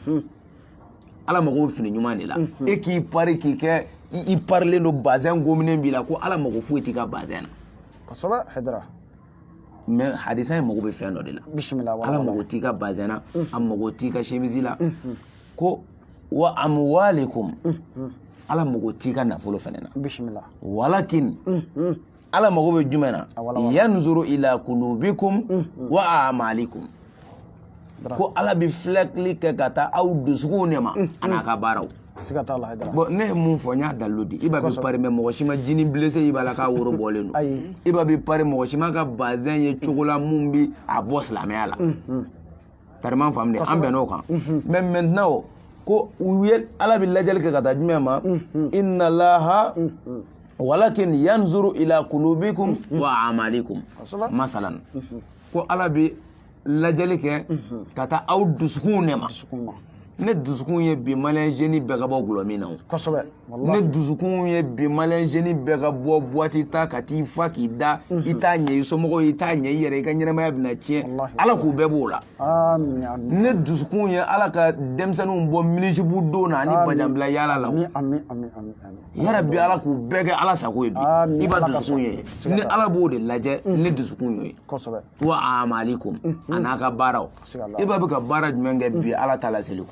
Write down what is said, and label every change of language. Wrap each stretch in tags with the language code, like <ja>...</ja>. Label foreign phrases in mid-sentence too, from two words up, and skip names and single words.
<bm>ala mago bɛ fini ɲuman de la e k'i pari k'i kɛ i parilen don bazɛn gominen b'i la ko ala mago foyi t'i ka bazɛn na mais hadisa in mago bɛ fɛn dɔ de la ala mago t'i ka bazɛn na a mago t'i ka chemise la ko</bm> <ar>وأموالكم</ar> <bm>ala mago t'i ka nafolo fɛnɛ na walakin ala mago bɛ jumɛn na</bm> <ar>ينظر إلى قلوبكم وأعمالكم</ar> <bm>ko ala bɛ filɛkili kɛ ka taa aw dusukunw de ma a n'a ka baaraw bon ne ye mun fɔ n y'a dalilu di i b'a bɛ pari mais mɔgɔ si ma jini blessé i b'a la k'a woro bɔlen don i b'a bɛ pari mɔgɔ si ma ka bazɛn ye cogo la mun bɛ a bɔ silamɛya la tariman faamu de an bɛnn'o kan</bm> <fr>mais maintenant</fr> <bm>ko u ye ala bɛ lajɛli kɛ ka taa jumɛn ma</bm> <ar>إن الله</ar> <bm>walakin</bm> <ar>ينظر إلى قلوبكم وأعمالكم</ar> <bm>masalan ko ala bɛ lajɛli kɛ ka taa aw dusukun ne ma ne dusukun ye bi</bm> <fr>malien jeune</fr> <bm>bɛɛ ka bɔ gulɔ min na kosɛbɛ ne dusukun ye bi</bm> <fr>malien jeune</fr> <bm>bɛɛ ka bɔ boîte ta ka t'i fa k'i da i t'a ɲɛ i somɔgɔw i t'a ɲɛ i yɛrɛ i ka ɲɛnamaya bɛna tiɲɛ ala k'u bɛɛ b'o la ne dusukun ye ala ka denmisɛnninw bɔ minisibu don na ani bajanbila yaala la yarabi ala k'u bɛɛ kɛ ala sago ye bi i b'a dusukun ye ni ala b'o de lajɛ ne dusukun ye</bm> <ar>وأعمالكم</ar> <bm>a n'a ka baaraw i b'a bɛ ka baara jumɛn kɛ bi ala ta laseli kɔ</bm>